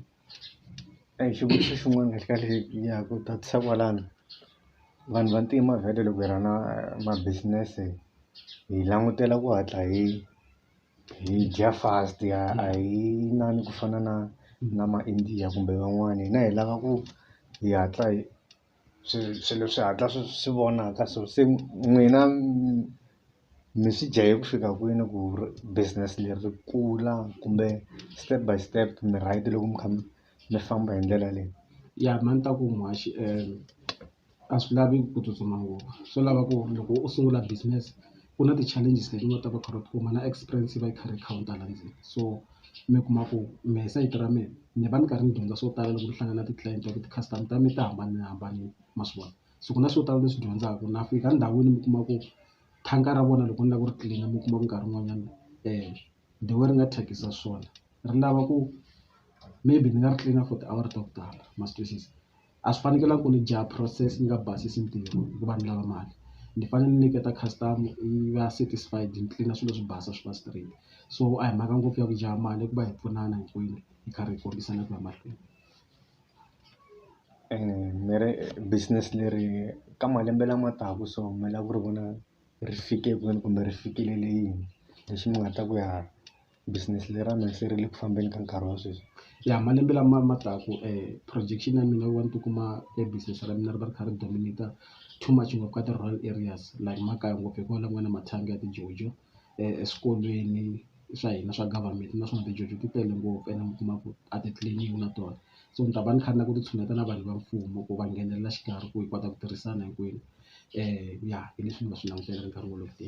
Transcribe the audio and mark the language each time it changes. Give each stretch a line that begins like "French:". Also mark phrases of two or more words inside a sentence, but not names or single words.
Tsonga: Xivutiso xin'wana kahle kahle ya ku tatisa kwalano, vanhu vantima vhele loko hi ri na ma-business hi langutela ku hatla hi dya fast a hi inani ku fana na ma-India kumbe van'wani. Hina hi lava ku hi hatla swilo swi hatla swi vonaka, so se n'wina mi swi jahe ku fika kwini ku business leri ri kula kumbe
English: step by step
Tsonga: mi right loko mi kha mi famba hi ndlela leyi? Ya ma ni ta ku Muhaxi a swi lavi ku tsutsuma ngopfu, swo lava ku loko u sungula business ku na ti-challenges leti u nga ta va kha u kuma na experience yi va yi kha yi count-a la ndzeni. So mi kuma ku mehe sayiti ra mina ni va ni karhi ni dyondza swo tala loko ni hlangana na ti-client wa ku ti-customer ta mi ti hambanahambanile ma swi vona. So ku na swo tala leswi dyondzaka na fika ndhawini mi kuma ku thanka ra vona loko ni lava ku ri tlilina mi kuma ku nkarhi wun'wanyana
English: the way
Tsonga: ri nga thyakisa swona ri lava ku maybe ni nga ri tlilina for tiawara ta ku tala, ma swi twisisa. A swi fanekelanga ku ni jaha process ni nga basisi ntirho hikuva ni lava mali, ni fanele ni nyiketa customer yi va satisfied ni tlilina swilo swi basa swi va straight. So a hi mhaka ngopfu ya ku jaha mali i ku va hi pfunana hinkwenu hi karhi hi kombisana ku ya mahlweni. Mi ri business leri ka malembe lama taka so mi lava ku ri vona ri fike kwini kumbe ri fikelele yini lexi mi nga ta ku ya business lera mina se ri le ku fambeni ka nkarhi wa sweswi? Ya malembe lama taka projection ya mina yi va ni tikuma business ra mina ri va ri kha ri dominate
English: too much
Tsonga: ngopfu ka ti-
English: rural areas
Tsonga: like makaya ngopfu hikuva la ku nga na mathanga ya tijojo eswikolweni swa hina swa government naswona tijojo ti tele ngopfu ene mi kuma ku a titliliniki na tona. So ni ta va ni kha ni na ku titshuneta na vanhu va mfumo ku va nghenelela xikarhi ku hi kota ku tirhisana hinkwenu. Ya hi leswi ni nga swi langutela nkarhi wolowo ke.